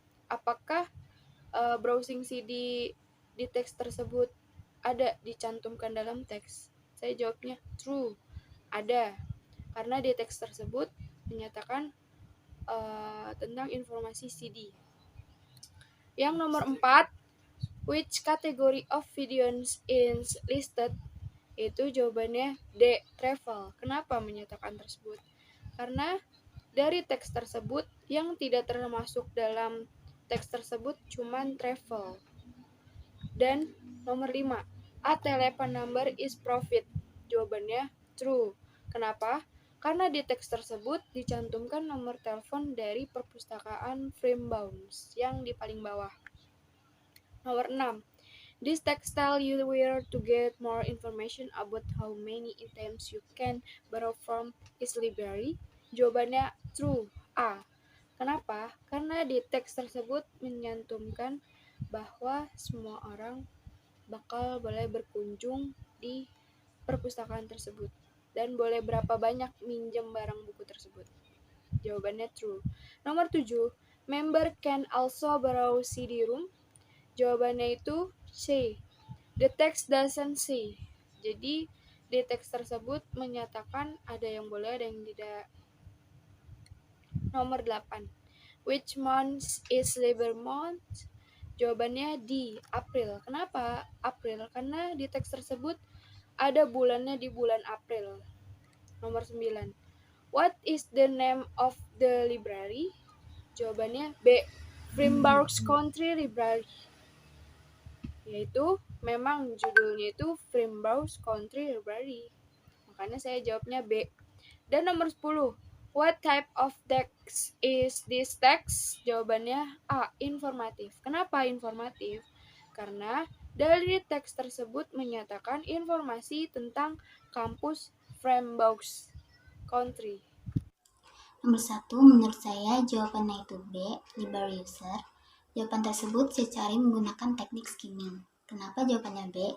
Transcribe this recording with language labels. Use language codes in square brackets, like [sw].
[id] Apakah browsing CD di teks tersebut ada dicantumkan dalam teks? Saya jawabnya true, ada. Karena di teks tersebut menyatakan tentang informasi CD. Yang nomor 4, [en] which category of videos is listed? [id] Itu jawabannya D, travel. Kenapa menyatakan tersebut? Karena dari teks tersebut yang tidak termasuk dalam teks tersebut cuman travel. Dan nomor 5, [en] a telephone number is profit. [id] Jawabannya true. Kenapa? Karena di teks tersebut dicantumkan nomor telepon dari perpustakaan Framebound yang di paling bawah. Nomor 6, [en] this text tell you where to get more information about how many items you can borrow from its library. [id] Jawabannya true, A. Kenapa? Karena di teks tersebut menyantumkan bahwa semua orang bakal boleh berkunjung di perpustakaan tersebut dan boleh berapa banyak minjem barang buku tersebut. Jawabannya true. Nomor 7, [en] member can also borrow CD-ROM. [id] Jawabannya itu C. [en] The text doesn't say. [id] Jadi di teks tersebut menyatakan ada yang boleh, ada yang tidak. Nomor 8. [en] Which month is Labor Month? [id] Jawabannya D, April. Kenapa April? Karena di teks tersebut ada bulannya di bulan April. Nomor 9. [en] What is the name of the library? [id] Jawabannya B, Frimburg's Country Library. Yaitu memang judulnya itu Frimburg's Country Library. Makanya saya jawabnya B. Dan nomor 10, [en] what type of text is this text? [id] Jawabannya A, informatif. Kenapa informatif? Karena dari teks tersebut menyatakan informasi tentang kampus Framebound Country. Nomor 1, menurut saya jawabannya itu B, [en] library user. [id] Jawaban tersebut saya cari menggunakan teknik skimming. Kenapa jawabannya B?